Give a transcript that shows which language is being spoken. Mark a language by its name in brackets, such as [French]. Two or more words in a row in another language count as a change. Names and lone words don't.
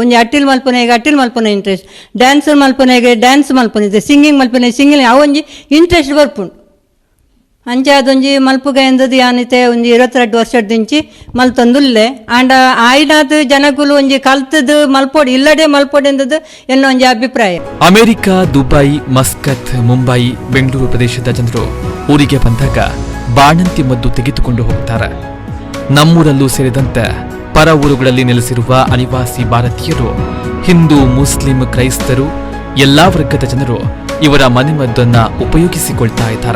[Tulu] ಒಂಜಿ ಅಟ್ಟಿಲ್ ಮಲ್ಪನೆಗೆ ಅಟ್ಟಿಲ್ ಮಲ್ಪನೆ ಇಂಟ್ರೆಸ್ಟ್, ಡ್ಯಾನ್ಸ್ ಮಲ್ಪನೆಗೆ ಡ್ಯಾನ್ಸ್ ಮಲ್ಪನಿದೆ, ಸಿಂಗಿಂಗ್ ಮಲ್ಪನೆ ಸಿಂಗಿಂಗ್ ಅವೊಂಜಿ ಇಂಟ್ರೆಸ್ಟ್ ಬರ್ಪುಂಡು. ಅಂಚೆ ಅದೊಂಜಿ ಮಲ್ಪುಗ ಎಂದದು ಯಾನಿತೆ ಒಂಜಿ 22 ವರ್ಷದಿಂಚಿ ಮಲ್ತೊಂದುಲ್ಲೆ. ಆಂಡ ಆಯ್ನಾದ ಜನಗುಲು ಒಂಜಿ ಕಲ್ತದು ಮಲ್ಪೊಡಿ ಇಲ್ಲಡೆ ಮಲ್ಪೊಡಿ ಎಂದದು ಎನ್ನೋ ಒಂಜಿ ಅಭಿಪ್ರಾಯ. [Kannada] ಅಮೆರಿಕ, ದುಬೈ, ಮಸ್ಕತ್, ಮುಂಬೈ, ಬೆಂಗಳೂರು ಪ್ರದೇಶದ ಜನರು ಊರಿಗೆ ಬಂದಾಗ ಬಾಣಂತಿ ಮದ್ದು ತೆಗೆದುಕೊಂಡು ಹೋಗ್ತಾರೆ. ನಮ್ಮೂರಲ್ಲೂ ಸೇರಿದಂತೆ ಪರ ಊರುಗಳಲ್ಲಿ ನೆಲೆಸಿರುವ ಅನಿವಾಸಿ ಭಾರತೀಯರು, ಹಿಂದೂ, ಮುಸ್ಲಿಂ, ಕ್ರೈಸ್ತರು ಎಲ್ಲಾ ವರ್ಗದ ಜನರು ಇವರ ಮನೆಮದ್ದನ್ನ ಉಪಯೋಗಿಸಿಕೊಳ್ತಾ ಇದ್ದಾರೆ.